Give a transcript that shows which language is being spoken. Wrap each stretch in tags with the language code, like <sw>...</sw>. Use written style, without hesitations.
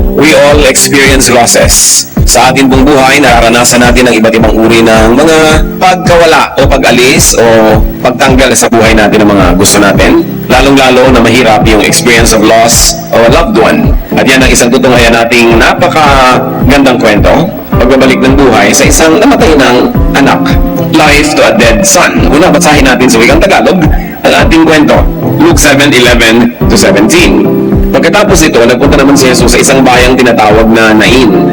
<en>We all experience losses.</en> <tl>Sa ating buong buhay, nararanasan natin ang iba't ibang uri ng mga pagkawala o pag-alis o pagtanggal sa buhay natin ng mga gusto natin. Lalong-lalo na mahirap yung</tl> <en>experience of loss of a loved one.</en> <tl>At yan ang isang tutunghayan nating napakagandang kwento. Pagbabalik ng buhay sa isang namatay ng anak.</tl> <en>Life to a dead son.</en> <tl>Una, basahin natin sa wikang Tagalog ang ating kwento. Luke 7:11 to 17. Pagkatapos ito, nagpunta naman si Jesus sa isang bayang tinatawag na Nain.</tl>